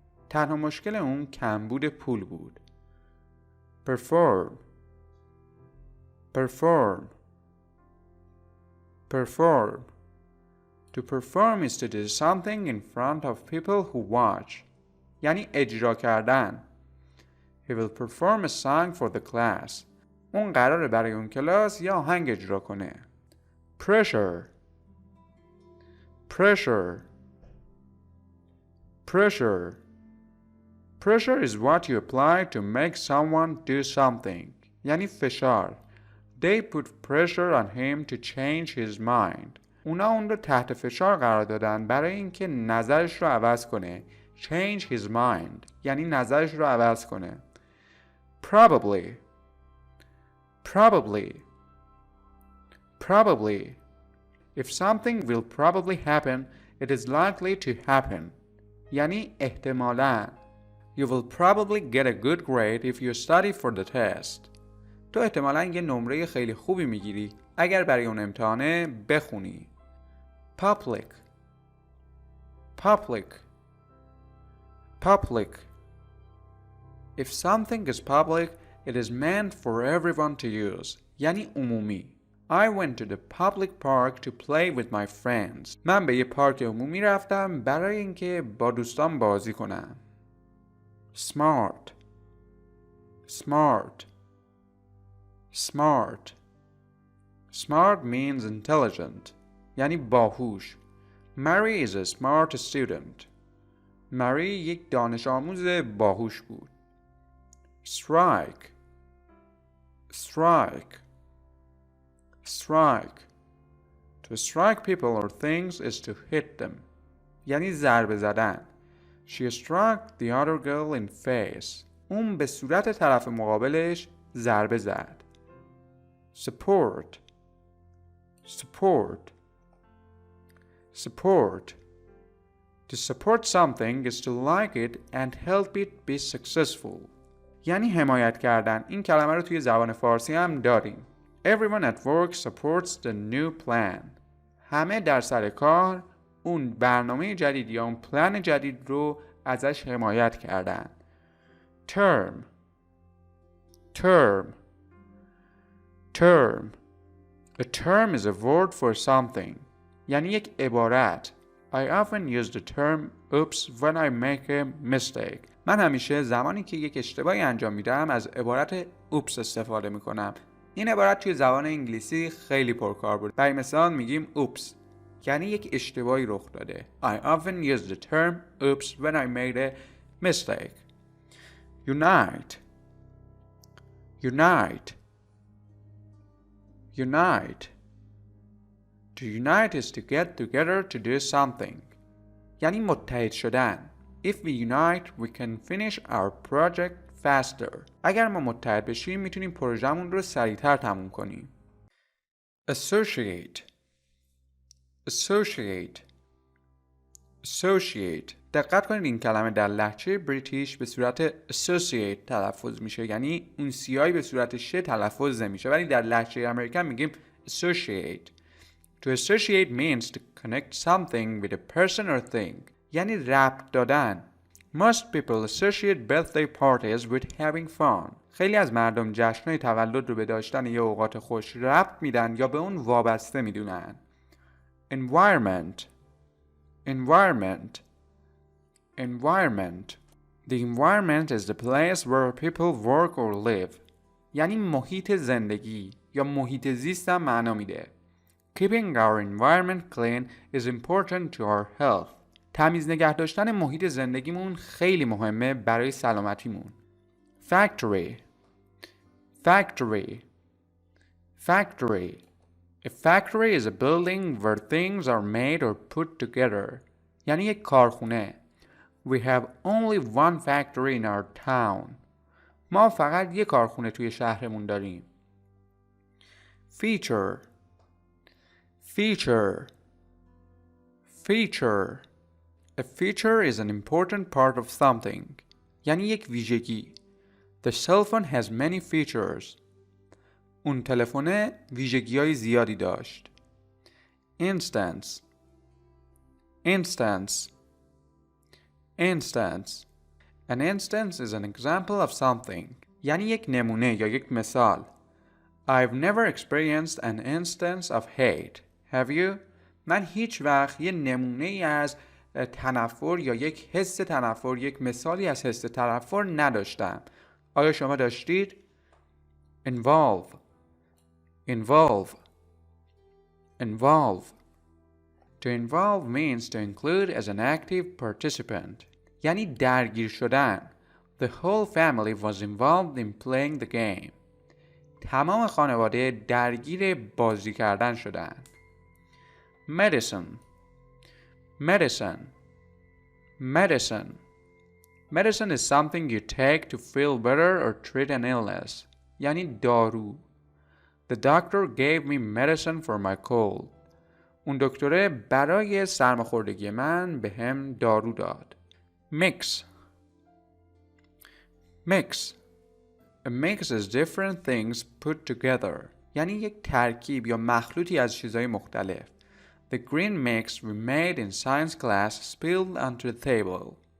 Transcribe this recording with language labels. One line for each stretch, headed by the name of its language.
Persian: تنها مشکل اون کمبود پول بود.
English: Perform. Perform. Perform. To perform is to do something in front of people who watch.
Persian: یعنی اجرا کردن.
English: He will perform a song for the class.
Persian: اون قراره برای اون کلاس یا آهنگ اجرا کنه.
English: Pressure. Pressure. Pressure. Pressure is what you apply to make someone do something.
Persian: یعنی فشار.
English: They put pressure on him to change his mind.
Persian: اونا اون رو تحت فشار قرار دادن برای اینکه نظرش رو عوض کنه.
English: Change his mind.
Persian: یعنی نظرش رو عوض کنه.
English: Probably. Probably. Probably. If something will probably happen, it is likely to happen.
Persian: یعنی احتمالاً.
English: You will probably get a good grade if you study for the test.
Persian: تو احتمالاً یه نمره خیلی خوبی میگیری اگر برای اون امتحانه بخونی.
English: Public. Public. Public. If something is public, it is meant for everyone to use.
Persian: یعنی عمومی.
English: I went to the public park to play with my friends.
Persian: من به یه پارک عمومی رفتم برای اینکه با دوستان بازی کنم.
English: Smart. Smart. Smart. Smart means intelligent.
Persian: یعنی باهوش.
English: Mary is a smart student.
Persian: Mary یک دانش آموز باهوش بود.
English: Strike. Strike. Strike. To strike people or things is to hit them.
Persian: یعنی ضربه زدن.
English: She struck the other girl in face.
Persian: اون به صورت طرف مقابلش ضربه زد.
English: Support. Support. Support. To support something is to like it and help it be successful.
Persian: یعنی حمایت کردن. این کلمه رو توی زبان فارسی هم داریم.
English: Everyone at work supports the new plan.
Persian: همه در سر کار اون برنامه جدید یا اون پلن جدید رو ازش حمایت کردن.
English: Term. Term. Term. A term is a word for something.
Persian: یعنی یک عبارت.
English: I often use the term oops when I make a mistake.
Persian: من همیشه زمانی که یک اشتباهی انجام میدم از عبارت oops استفاده میکنم. این عبارت توی زبان انگلیسی خیلی پرکار بود. برای مثال میگیم oops یعنی یک اشتباهی رخ داده.
English: I often use the term oops when I made a mistake. Unite. Unite. Unite. To unite is to get together to do something.
Persian: یعنی متحد شدن.
English: If we unite, we can finish our project faster.
Persian: اگر ما متحد بشیم میتونیم پروژمون رو سریعتر تموم کنیم.
English: Associate. Associate. Associate.
Persian: دقت کنید این کلمه در لهجه بریتیش به صورت associate تلفظ میشه. یعنی اون سیایی به صورت ش تلفظ نمیشه. ولی در لهجه امریکن میگیم associate.
English: To associate means to connect something with a person or thing.
Persian: یعنی ربط دادن.
English: Most people associate birthday parties with having fun.
Persian: خیلی از مردم جشن‌های تولد رو به داشتن یه اوقات خوش ربط میدن یا به اون وابسته میدونن.
English: Environment. Environment. Environment. The environment is the place where people work or live.
Persian: یعنی محیط زندگی یا محیط زیست هم معنا میده.
English: Keeping our environment clean is important to our health.
Persian: تمیز نگه داشتن محیط زندگیمون خیلی مهمه برای سلامتیمون.
English: Factory. Factory. Factory. A factory is a building where things are made or put together.
Persian: یعنی یک کارخونه.
English: We have only one factory in our town.
Persian: ما فقط یک کارخونه توی شهرمون داریم.
English: Feature. Feature. Feature. A feature is an important part of something.
Persian: یعنی یک ویژگی.
English: The cell phone has many features.
Persian: اون تلفن ویژگی‌های زیادی داشت.
English: Instance. Instance. Instance. An instance is an example of something.
Persian: یعنی یک نمونه یا یک مثال.
English: I've never experienced an instance of hate. Have you?
Persian: من هیچ وقت یه نمونه ای از تنفر یا یک حس تنفر، یک مثالی از حس تنفر نداشتم. آیا شما داشتید؟
English: Involve. Involve. Involve. To involve means to include as an active participant.
Persian: یعنی درگیر شدن.
English: The whole family was involved in playing the game.
Persian: تمام خانواده درگیر بازی کردن شدند.
English: Medicine. Medicine. Medicine. Medicine is something you take to feel better or treat an illness.
Persian: یعنی دارو.
English: The doctor gave me medicine for my cold.
Persian: اون دکتره برای سرماخوردگی من به هم دارو داد.
English: Mix. Mix. A mix is different things put together.
Persian: یعنی یک ترکیب یا مخلوطی از چیزهای مختلف.
English: The green mix we made in science class spilled onto the table.